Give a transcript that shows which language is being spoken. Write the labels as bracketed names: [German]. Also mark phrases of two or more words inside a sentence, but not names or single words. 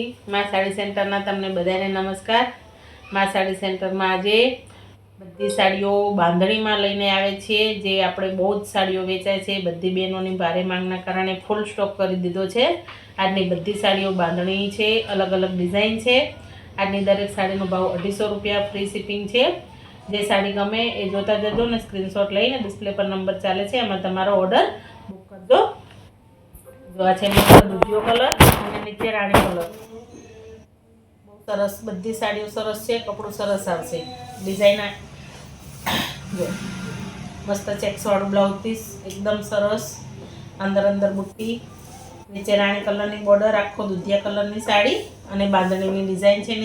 [Gujarati] મા સાડી સેન્ટરના તમને બધાને નમસ્કાર. મા સાડી સેન્ટરમાં આજે બધી સાડીઓ બાંધણીમાં લઈને આવે છે। જે આપણે બહુત સાડીઓ વેચાય છે, બધી બહેનોની ભારે માંગના કારણે [English] full stock [Gujarati] કરી દીધો છે। આજની બધી સાડીઓ બાંધણી છે, અલગ અલગ ડિઝાઇન છે। આજની દરેક સાડીનો ભાવ 250 રૂપિયા, [English] free shipping [Gujarati] છે। જે સાડી ગમે એ જોતા જજો ને સ્ક્રીનશોટ લઈને ડિસ્પ્લે પર નંબર ચાલે છે એમાં તમારો [English] order book [Gujarati] કરજો। જો આ છે મસ્ત દૂધિયો કલર અને નીચે રાણી કલર। બહુત સરસ બધી સાડીઓ સરસ છે, કપડું સરસ આવશે। ડિઝાઇન જો મસ્ત ચેક્સ વાળું [English] blouse piece [Gujarati] એકદમ સરસ, અંદર અંદર બુટ્ટી, નીચે રાણી કલરની બોર્ડર, આખો દૂધિયા કલરની સાડી અને બાંધણીની ડિઝાઇન છે।